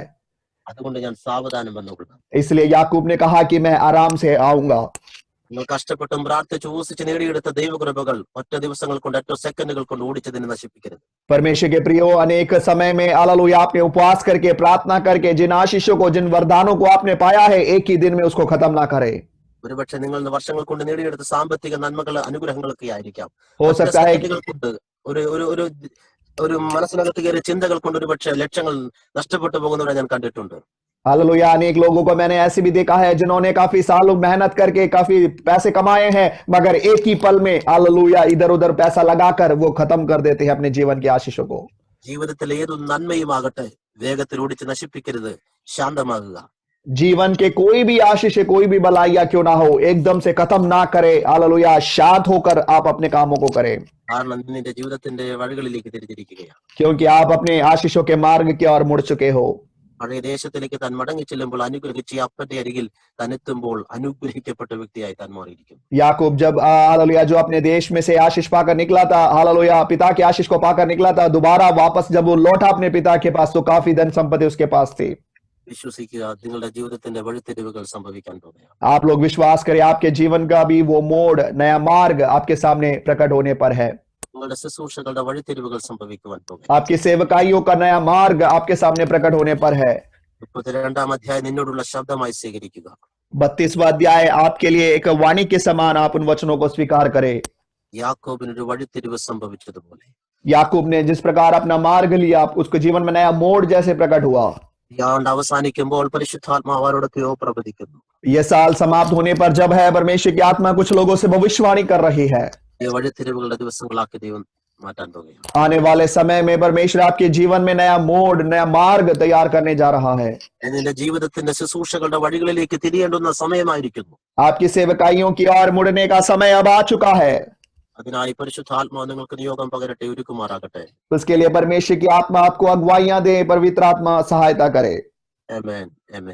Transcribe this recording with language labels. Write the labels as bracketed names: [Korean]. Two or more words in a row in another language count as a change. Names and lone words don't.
[Malayalam] അതുകൊണ്ട് ഞാൻ സാവധാനം വന്നുകൊള്ളാം. [Hindi] इसलिए याकूब ने कहा कि मैं आराम से आऊंगा। [Malayalam] നിങ്ങൾ കഷ്ടപ്പെട്ടും പ്രാർത്ഥിച്ച് ഊസിച്ച് നേടിയെടുത്ത ദൈവകൃപകൾ ഒറ്റ ദിവസങ്ങൾ കൊണ്ട്, ഒറ്റ സെക്കൻഡുകൾ കൊണ്ട് ഓടിച്ചതിനെ നശിപ്പിക്കരുത്. [Hindi] परमेश्वर के प्रियो, अनेक समय में हालेलुया आपने उपवास करके, प्रार्थना करके जिन आशीषों को, जिन वरदानों को आपने पाया है, एक ही दिन में उसको खत्म ना करे। [Malayalam] ഒരുപക്ഷെ നിങ്ങൾ വർഷങ്ങൾ കൊണ്ട് നേടിയെടുത്ത സാമ്പത്തിക നന്മകൾ, അനുഗ്രഹങ്ങളൊക്കെ ആയിരിക്കാം. [Hindi] हो सकता है [Malayalam] സെക്കൻഡുകൾ കൊണ്ട്, ഒരു ഒരു ഒരു ഒരു മനസ്സിനകത്ത് കയറിയ ചിന്തകൾ കൊണ്ട് ഒരുപക്ഷെ ലക്ഷങ്ങൾ നഷ്ടപ്പെട്ടു പോകുന്നവരെ ഞാൻ കണ്ടിട്ടുണ്ട്. [Hindi] हालेलुया अनेक लोगों को मैंने ऐसे भी देखा है जिन्होंने काफी सालों मेहनत करके काफी पैसे कमाए हैं, मगर एक ही पल में हालेलुया इधर उधर पैसा लगाकर वो खत्म कर देते हैं अपने जीवन के आशीषों को। [Malayalam] ജീവിതത്തിൽ ഏതു നന്മയുമാകട്ടെ വേഗത്തിൽ ഓടിച്ച് നശിപ്പിക്കരുത്, ശാന്തമാകുക. [Hindi] जीवन के कोई भी आशीष, कोई भी भलाइया क्यों ना हो, एकदम से खत्म ना करे। हालेलुया शांत होकर आप अपने कामों को करें, [Malayalam] കാരണം നിന്റെ ജീവിതത്തിന്റെ വഴികളിലേക്ക് തിരിഞ്ഞിരിക്കുകയാണ്. [Hindi] क्योंकि आप अपने आशीषों के मार्ग की ओर मुड़ चुके हो। [Malayalam] പഴയ ദേശത്തിലേക്ക് താൻ മടങ്ങി ചെല്ലുമ്പോൾ അനുഗ്രഹിച്ച് അപ്പന്റെ അരികിൽ താൻ എത്തുമ്പോൾ അനുഗ്രഹിക്കപ്പെട്ട വ്യക്തിയായി താൻ മാറിയിരിക്കും. [Hindi] याकूब जब हालेलुया जो अपने देश में से आशीष पाकर निकला था, हालेलुया पिता के आशीष को पाकर निकला था, दोबारा वापस जब वो लौटा अपने पिता के पास तो काफी धन संपत्ति उसके पास थी। [Malayalam] വിശ്വസിക്കുക, നിങ്ങളുടെ ജീവിതത്തിന്റെ വഴിത്തിരിവുകൾ സംഭവിക്കാൻ പോകുകയാണ്. [Hindi] आप लोग विश्वास करें, आपके जीवन का भी वो मोड़, नया मार्ग आपके सामने प्रकट होने पर है। [Malayalam] നിങ്ങളുടെ ശുശ്രൂഷകളുടെ വഴിത്തിരിവുകൾ സംഭവിക്കുവാൻ പോകുകയാണ്. [Hindi] आपकी सेवकाइयों का नया मार्ग आपके सामने प्रकट होने पर है। [Malayalam] 32 അധ്യായം നിന്നോടുള്ള ശബ്ദമായി സ്വീകരിക്കുക. [Hindi] 32वां अध्याय आपके लिए एक वाणी के समान, आप उन वचनों को स्वीकार करें। [Malayalam] യാക്കോബിനൊരു വഴിത്തിരിവ് സംഭവിച്ചതുപോലെ [Hindi] याकूब ने जिस प्रकार अपना मार्ग लिया, उसके जीवन में नया मोड़ जैसे प्रकट हुआ। [Malayalam] ഈ ആണ്ട് അവസാനിക്കുമ്പോൾ പരിശുദ്ധാത്മാവ് ആരോടൊക്കെയോ പ്രവചിക്കുന്നു. [Hindi] यह साल समाप्त होने पर जब है, परमेश्वर की आत्मा कुछ लोगों से भविष्यवाणी कर रही है। [Malayalam] ഈ വഴിത്തിരിവുകളുടെ ദിവസങ്ങളാക്കി ദൈവം മാറ്റാൻ പോകുകയാണ്. [Hindi] आने वाले समय में परमेश्वर आपके जीवन में नया मोड़, नया मार्ग तैयार करने जा रहा है। [Malayalam] നിന്റെ ജീവിതത്തിന്റെ ശുശ്രൂഷകളുടെ വഴികളിലേക്ക് തിരിയേണ്ടുന്ന സമയമായിരിക്കുന്നു. [Hindi] आपकी सेवकाइयों की ओर मुड़ने का समय अब आ चुका है। [Malayalam] അതിനായി പരിശുദ്ധാത്മാവ് നിങ്ങൾക്ക് നിയോഗം പകരട്ടെ, ഒരുക്കുമാറാകട്ടെ. [Hindi] उसके लिए परमेश्वर की आत्मा आपको अगुवाइयां दे, पवित्र आत्मा सहायता करे। [Malayalam] ആമേൻ, ആമേൻ.